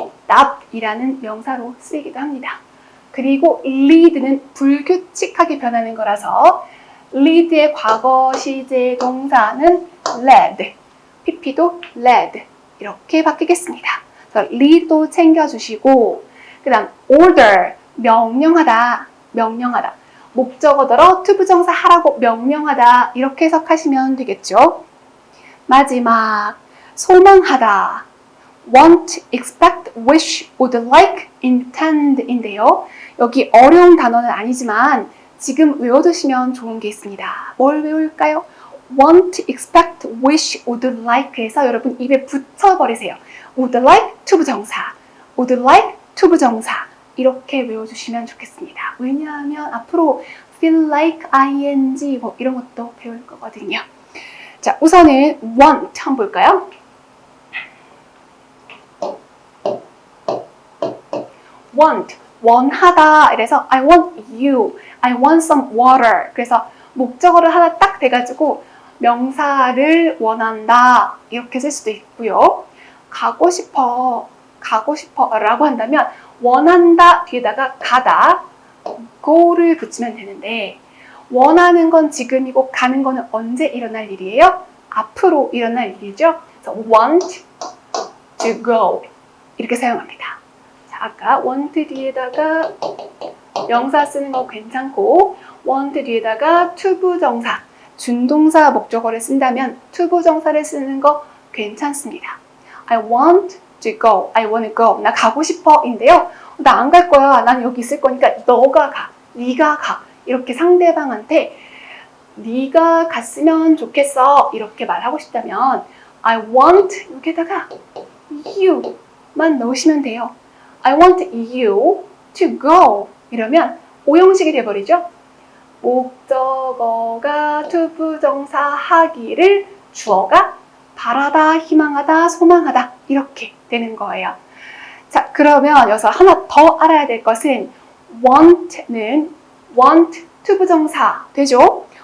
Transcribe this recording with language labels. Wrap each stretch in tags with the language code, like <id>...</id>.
<ko>납이라는 명사로 쓰이기도 합니다. 그리고 lead는 불규칙하게 변하는 거라서 lead의 과거 시제 동사는 led, pp도 led 이렇게 바뀌겠습니다. 그래서 lead도 챙겨주시고, 그 다음 order, 명령하다. 목적어더러 to 부정사 하라고 명령하다 이렇게 해석하시면 되겠죠. 마지막 소망하다.</ko> <en>want, expect, wish, would like, intend</en> <ko>인데요. 여기 어려운 단어는 아니지만 지금 외워두시면 좋은 게 있습니다. 뭘 외울까요?</ko> <en>want, expect, wish, would like</en> <ko>해서 여러분 입에 붙여버리세요.</ko> <en>would like, to 부정사. would like, to 부정사.</en> <ko>이렇게 외워주시면 좋겠습니다. 왜냐하면 앞으로 feel like, ing 뭐 이런 것도 배울 거거든요. 자, 우선은 want 한번 볼까요? want, 원하다. 이래서</ko> <en>I want you, I want some water.</en> <ko>그래서 목적어를 하나 딱 돼가지고 명사를 원한다. 이렇게 쓸 수도 있고요. 가고 싶어 라고 한다면 원한다 뒤에다가 가다, go를 붙이면 되는데 원하는 건 지금이고 가는 거는 언제 일어날 일이에요? 앞으로 일어날 일이죠. 그래서</ko> <en>want to go</en> <ko>이렇게 사용합니다. 자, 아까 want 뒤에다가 명사 쓰는 거 괜찮고 want 뒤에다가 to 부정사, 준동사 목적어를 쓴다면 to 부정사를 쓰는 거 괜찮습니다.</ko> <en>I want to go, I want to go.</en> <ko>나 가고 싶어 인데요. 나 안 갈 거야. 난 여기 있을 거니까 너가 가, 네가 가. 이렇게 상대방한테 네가 갔으면 좋겠어 이렇게 말하고 싶다면</ko> <en>I want</en> <ko>여기다가 you만 넣으시면 돼요.</ko> <en>I want you to go</en> <ko>이러면 오형식이 돼버리죠. 목적어가 to 부정사 하기를 주어가 바라다, 희망하다, 소망하다 이렇게 되는 거예요. 자, 그러면 여기서 하나 더 알아야 될 것은 want는</ko> <en>want to</en> <ko>부정사 되죠?</ko>